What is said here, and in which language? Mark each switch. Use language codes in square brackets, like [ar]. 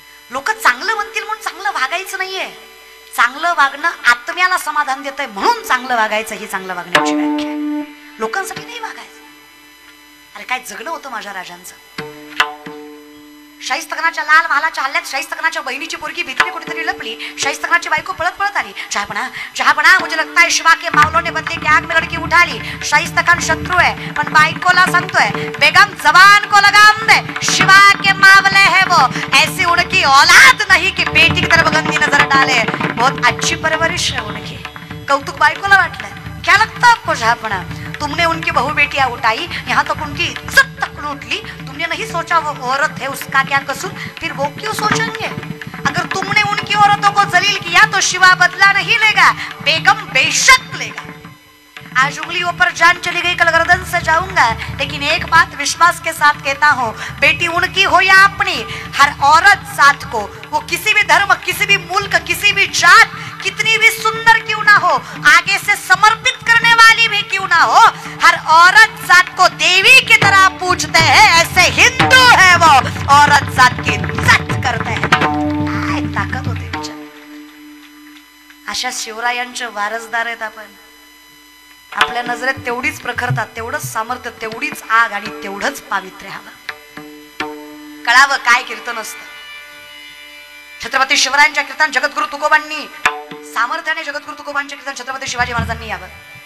[mr] लोक चांगलं म्हणतील म्हणून चांगलं वागायचं नाहीये. चांगलं वागणं आत्म्याला समाधान देत आहे म्हणून चांगलं वागायचं ही चांगलं वागण्याची व्याख्या आहे. लोकांसाठी नाही वागायचं. अरे काय जगणं होतं माझ्या राजांचं. शाहिस्तखानाच्या लाल महालाच्या हल्ल्यात शाहिस्तखानाच्या बहिणीची पोरगी भीतीने कुठेतरी लपली. शाहिस्तखानाची बायको पळत पळत आली. [hi] चहापणा मुझे लगता है शिवा के मावलों ने बदले की आग में लड़की उठा ली. [mr] शाहिस्तखान शत्रु है पण बायकोला सांगतोय [hi] बेगम जबान को लगाम दे, शिवा के मावले है वो, ऐसी उनकी औलाद नहीं कि बेटी की तरफ गंदी नजर डाले. बहुत अच्छी परवरिश है उनकी. [mr] कौतुक बायकोला वाटलं. [hi] क्या लगता आपको चहापणा, तुमने उनकी बहू बेटियां उठाई, यहाँ तक उनकी इज्जत तक लूट ली. तुमने नहीं सोचा वो औरत है उसका क्या कसूर, फिर वो क्यों सोचेंगे. अगर तुमने उनकी औरतों को जलील किया तो शिवा बदला नहीं लेगा, बेगम बेशक लेगा. आज उंगलियों पर जान चली गई, कल गर्दन से जाऊंगा. लेकिन एक बात विश्वास के साथ कहता हूँ, बेटी उनकी हो या अपनी, हर औरत साथ को, वो किसी भी धर्म, किसी भी मुल्क, किसी भी जात, कितनी भी सुंदर क्यों ना हो, आगे से समर्पित करने वाली भी क्यों ना हो, हर औरत जात को देवी की तरह पूजते हैं. ऐसे हिंदू है वो, औरत जात की इज्जत करते हैं. [mr] काय ताकद होते विचार. अशा शिवरायांचे वारसदार आहेत आपण. आपल्या नजरेत तेवढीच प्रखरता, तेवढंच सामर्थ्य, तेवढीच आग आणि तेवढंच पावित्र्य हवं. कळावं काय कीर्तन असतं. छत्रपती शिवरायांच्या कीर्तन जगद्गुरु तुकोबांनी सामर्थ्याने, जगद्गुरु तुकोबांच्या कीर्तन छत्रपती शिवाजी महाराजांनी यावं.